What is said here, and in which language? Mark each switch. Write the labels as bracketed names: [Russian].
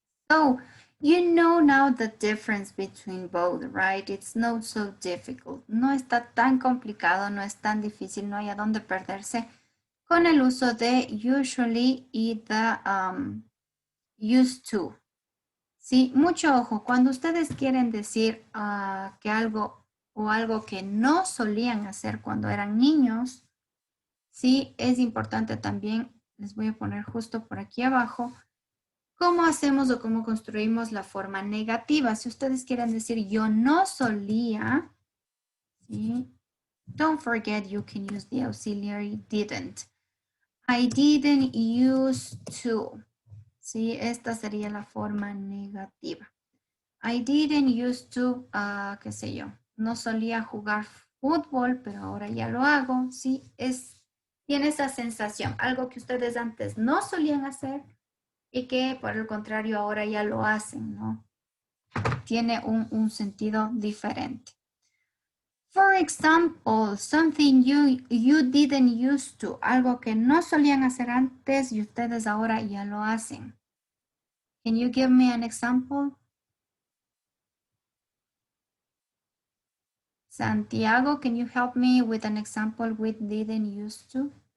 [English] So you know now the difference between both, right? It's not so difficult. [Spanish] No está tan complicado, no es tan difícil, no hay a dónde perderse con el uso de usually y the used to. Sí, mucho ojo, cuando ustedes quieren decir que algo o algo que no solían hacer cuando eran niños, sí, es importante también, les voy a poner justo por aquí abajo, cómo hacemos o cómo construimos la forma negativa. Si ustedes quieren decir yo no solía, ¿sí? [English] Don't forget you can use the auxiliary didn't. I didn't used to. [Spanish] Sí, esta sería la forma negativa. [English] I didn't used to, [Spanish] qué sé yo, no solía jugar fútbol, pero ahora ya lo hago. Sí, tiene esa sensación, algo que ustedes antes no solían hacer y que por el contrario ahora ya lo hacen, ¿no? Tiene un sentido diferente. [English] For example, something you didn't used to, [Spanish] algo que no solían hacer antes y ustedes ahora ya lo hacen. [English] Can you give me an example? Santiago, can you help me with an example with didn't used to?